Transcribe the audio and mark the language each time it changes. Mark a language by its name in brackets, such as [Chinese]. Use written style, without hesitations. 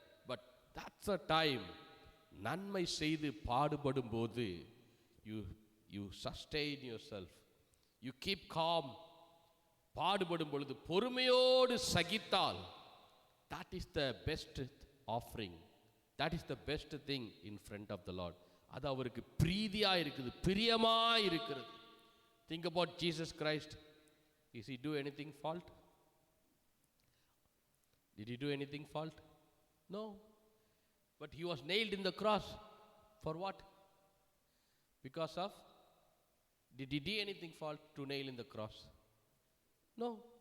[English] But that's the time, [Tamil] நன்மை செய்து பாடுபடும் போது [English] you sustain yourself, you keep calm. [Tamil] பாடுபடும் பொழுது பொறுமையோடு சகித்தால், [English] that is the best offering, that is the best thing in front of the Lord. [Tamil] அது அவருக்கு பிரீதியா இருக்குது, பிரியமா இருக்கிறது. [English] Think about Jesus Christ. Is he do anything fault? Did he do anything fault? No. But he was nailed in the cross. For what? Because of, did he do anything fault to nail in the cross? No.